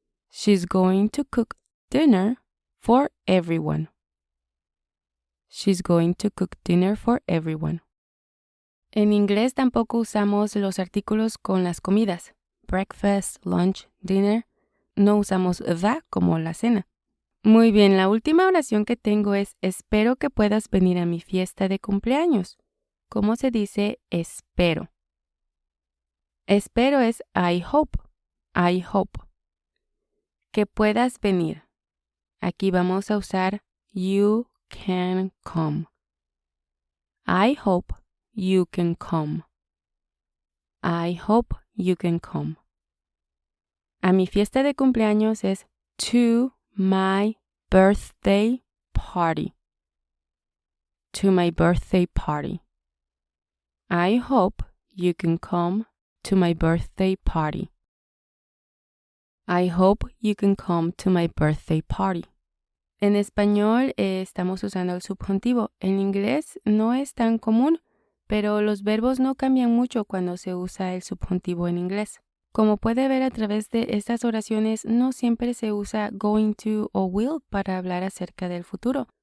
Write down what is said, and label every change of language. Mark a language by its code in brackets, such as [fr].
[en] She's going to cook dinner for everyone. She's going to cook dinner for everyone. [es] En inglés tampoco usamos los artículos con las comidas. [en] Breakfast, lunch, dinner. [es] No usamos the como la cena. Muy bien, la última oración que tengo es espero que puedas venir a mi fiesta de cumpleaños. ¿Cómo se dice espero? Espero es [en] I hope. I hope. [es] Que puedas venir. Aquí vamos a usar [en] you can come. I hope you can come. I hope you can come. [es] A mi fiesta de cumpleaños es [en] to my birthday party. To my birthday party. I hope you can come to my birthday party. I hope you can come to my birthday party. [es] En español estamos usando el subjuntivo. En inglés no es tan común, pero los verbos no cambian mucho cuando se usa el subjuntivo en inglés. Como puede ver a través de estas oraciones, no siempre se usa [en] going to [es] o will para hablar acerca del futuro.